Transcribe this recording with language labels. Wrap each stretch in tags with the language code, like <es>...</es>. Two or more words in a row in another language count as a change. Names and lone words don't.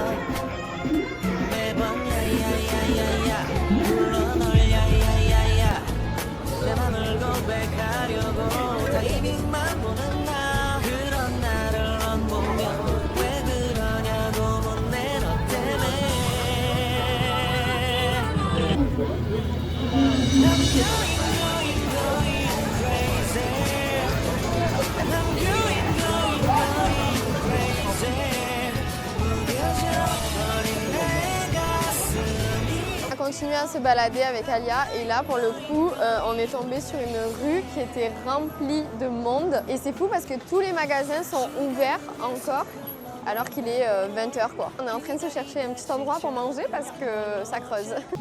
<ko>매번 야야야야야 불러 널 야야야야 내 맘을 고백하려고 타이밍만 보는 나 그런 나를 넌 보면 왜 그러냐고 묻네 너 때문에 I'm</ko> <en>going crazy I'm going crazy</en> <ko>무뎌져 버린 내 가슴이</ko> <fr>On a continué à se balader avec Alia et là pour le coup on est tombé sur une rue qui était remplie de monde et c'est fou parce que tous les magasins sont ouverts encore alors qu'il est 20h quoi. On est en train de se chercher un petit endroit pour manger parce que ça creuse.</fr>